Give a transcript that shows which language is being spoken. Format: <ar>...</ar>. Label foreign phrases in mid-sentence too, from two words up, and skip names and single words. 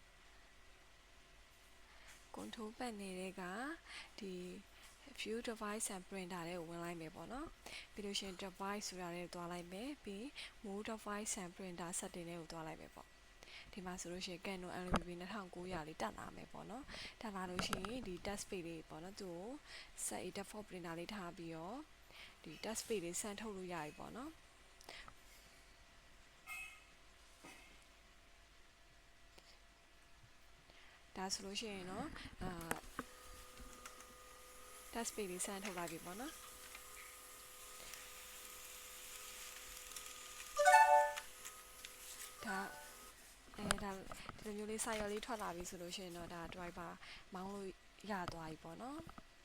<en>control panel</en> <my>တွေကဒီ</my> <en>view device and printer</en> <my>တွေကိုဝင်လိုက်မယ်ပေါ့နော်ပြီးလို့ရှိရင် device ဆိုတာတွေသွားလိုက်မယ် ပြီး</my> <en>move device and printer setting</en> <my>တွေကိုသွားလိုက်မယ်ပေါ့ဒီမှာဆိုလို့ရှိရင် Canon LBB 2900လေးတက်လာမယ်ပေါ့နော်တက်လာလို့ရှိရင်ဒီ</my> <en>test page</en> <my>လေးပေါ့နော်သူ့ကို</my> <en>set a default printer</en> <my>လေးထားပြီးတော့ဒီ</my> <en>test page</en> <my>လေးဆန်ထုတ်လို့ရပြီပေါ့နော် ဒါဆိုလို့ရှိရင်တော့</my> <en>test page</en> <my>လေးဆန်ထုတ်လိုက်ပြီပေါ့နော်ဒါဒီလိုမျိုးလေးစာရွက်လေးထွက်လာပြီဆိုလို့ရှိရင်တော့ဒါ driver မောင်းလို့ရသွားပြီပေါ့နော်</my>